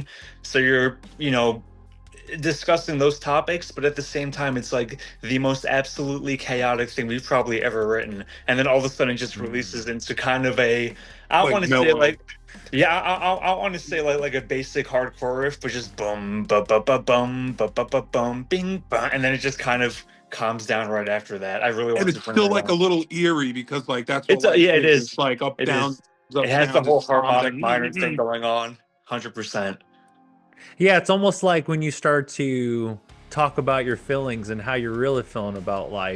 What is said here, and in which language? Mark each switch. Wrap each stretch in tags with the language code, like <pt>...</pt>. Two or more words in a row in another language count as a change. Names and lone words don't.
<en>So you're, discussing those topics, but at the same time it's like the most absolutely chaotic thing we've probably ever written. And then all of a sudden it just releases into kind of a I want to say like I want to say like a basic hardcore riff, but just bum ba ba ba bum ba ba ba bum bing ba, and then it just kind of calms down right after that. I really want and to. It's still like a little eerie because like that's what it is. It's like up down. It has the whole harmonic minor thing going on. 100%. Yeah, it's almost like when you start to talk about your feelings and how you're really feeling about life.</en>